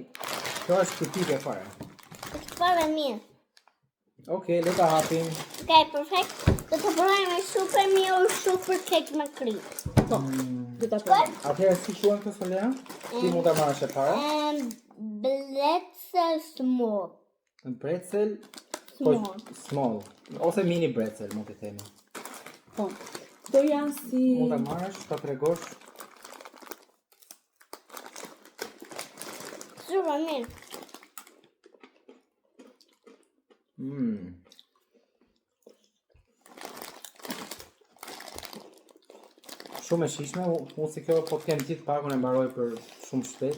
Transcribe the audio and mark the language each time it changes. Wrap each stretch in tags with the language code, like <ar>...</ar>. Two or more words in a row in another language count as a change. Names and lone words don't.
<sq>Kjo është tipike fare. Është fare mirë. Okej, le ta hapim. Okej, perfekt. Do të provojmë super mirë, super kek me krip. Po, do ta provojmë. Atëherë si quhen këto Solia? Ti mund ta marrësh e para.</sq> <en>Bretzel small. Pretzel small.</en> <sq>Ose mini pretzel, mund të themi. Po. Këto janë si... Mund ta marrësh, ta tregosh. Super mirë. Shumë e shishme, unë si kjo po të kem gjithë pakun e mbaroj për shumë shpejt</sq>